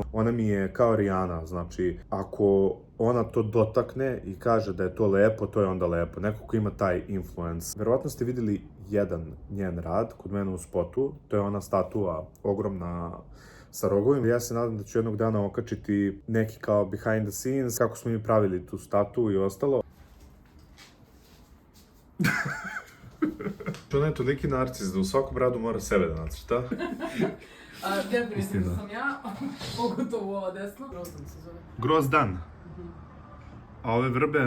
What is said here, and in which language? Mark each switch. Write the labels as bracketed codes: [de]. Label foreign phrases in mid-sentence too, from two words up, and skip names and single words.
[sr] Ona mi je kao Rijana, znači ako ona to dotakne i kaže da je to lepo, to je onda lepo. Neko ko ima taj influence. Verovatno ste vidjeli jedan njen rad kod mene u spotu, to je ona statua ogromna sa rogovima. Ja se nadam da ću jednog dana okačiti neki kao [en] behind the scenes, [sr] kako smo mi pravili tu statu i ostalo. Ona je toliki narcis da u svakom radu mora sebe da nacrta. Definitivno sam ja, pogotovo ova desna. Grozdan se zove. Grozdan. A ove vrbe?